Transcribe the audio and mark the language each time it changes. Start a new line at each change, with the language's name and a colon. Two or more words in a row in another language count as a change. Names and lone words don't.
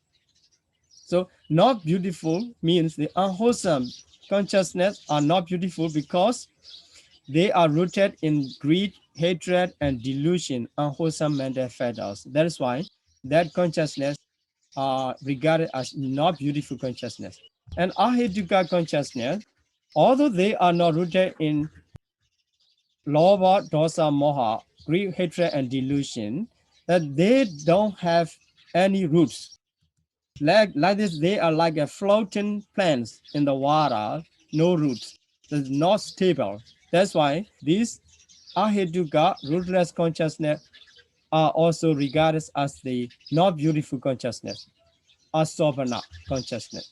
English: So not beautiful means the unwholesome consciousness are not beautiful because they are rooted in greed, hatred, and delusion, unwholesome mental factors. That is why that consciousness are regarded as not beautiful consciousness. And Ahituka consciousness, although they are not rooted in
Pali: lobha, dosa, moha,
English: greed, hatred, and delusion, that they don't have any roots. Like this, they are like a floating plants in the water, no roots. It's not stable. That's why these Ahituka, rootless consciousness, are also regarded as the not beautiful consciousness, Asobana consciousness.